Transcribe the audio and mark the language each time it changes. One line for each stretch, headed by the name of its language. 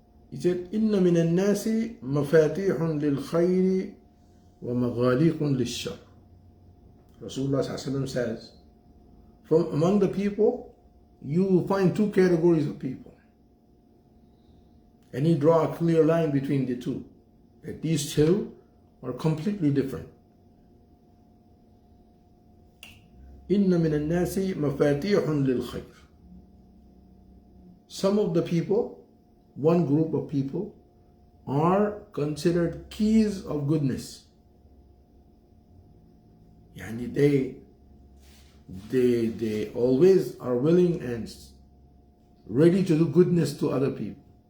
English: He said,
Arabic: إن من الناس مفاتيح للخير ومغاليق للشر.
English: Rasulullah says, from among the people, you will find two categories of people. And he draw a clear line between the two. That these two are completely different.
Arabic: إن من الناس مفاتيح للخير.
English: Some of the people, one group of people, are considered keys of goodness. Yani they always are willing and ready to do goodness to other people.